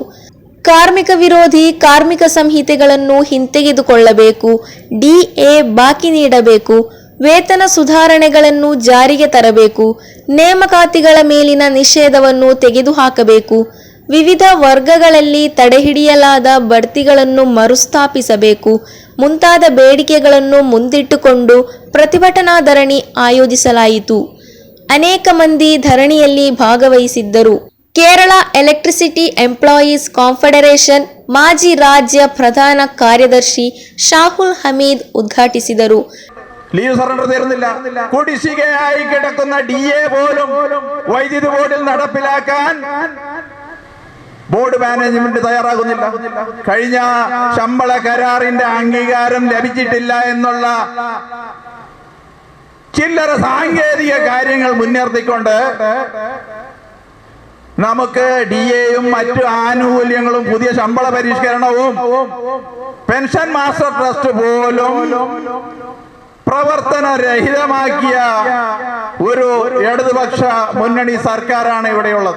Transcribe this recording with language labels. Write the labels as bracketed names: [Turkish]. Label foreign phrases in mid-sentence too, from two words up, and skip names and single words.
[Kannada] ಕಾರ್ಮಿಕ ವಿರೋಧಿ ಕಾರ್ಮಿಕ ಸಂಹಿತೆಗಳನ್ನು ಹಿಂತೆಗೆದುಕೊಳ್ಳಬೇಕು, DA ಬಾಕಿ ನೀಡಬೇಕು, ವೇತನ ಸುಧಾರಣೆಗಳನ್ನು ಜಾರಿಗೆ ತರಬೇಕು, ನೇಮಕಾತಿಗಳ ಮೇಲಿನ ನಿಷೇಧವನ್ನು ತೆಗೆದುಹಾಕಬೇಕು, ವಿವಿಧ ವರ್ಗಗಳಲ್ಲಿ ತಡೆಹಿಡಿಯಲಾದ ಬಡ್ತಿಗಳನ್ನು ಮರುಸ್ಥಾಪಿಸಬೇಕು ಮುಂತಾದ ಬೇಡಿಕೆಗಳನ್ನು ಮುಂದಿಟ್ಟುಕೊಂಡು ಪ್ರತಿಭಟನಾ ಧರಣಿ ಆಯೋಜಿಸಲಾಯಿತು. ಅನೇಕ ಮಂದಿ ಧರಣಿಯಲ್ಲಿ ಭಾಗವಹಿಸಿದ್ದರು. ಕೇರಳ ಎಲೆಕ್ಟ್ರಿಸಿಟಿ ಎಂಪ್ಲಾಯೀಸ್ ಕಾನ್ಫೆಡರೇಷನ್ ಮಾಜಿ ರಾಜ್ಯ ಪ್ರಧಾನ ಕಾರ್ಯದರ್ಶಿ ഷാഹുൽ ഹമീദ് ഉദ്ഘാಟಿಸಿದರು. [English] leave surrender [Malayalam] തരുന്നില്ല, കുടിശ്ശികയായി കിടക്കുന്ന DA പോലും വൈദ്യുതി ബോർഡിൽ നടപ്പിലാക്കാൻ [English] board management [Malayalam] തയ്യാറാകുന്നില്ല. കഴിഞ്ഞ ശമ്പള കരാറിന്റെ അംഗീകാരം ലഭിച്ചിട്ടില്ല എന്നുള്ള ചില്ലറ സാങ്കേതിക കാര്യങ്ങൾ മുൻനിർത്തിക്കൊണ്ട് നമുക്ക് DAയും മറ്റു ആനുകൂല്യങ്ങളും പുതിയ ശമ്പള പരിഷ്കരണവും [English] pension master trust [Malayalam] പോലും പ്രവർത്തനരഹിതമാക്കിയ ഒരു ഇടതുപക്ഷ മുന്നണി സർക്കാരാണ് ഇവിടെയുള്ളത്.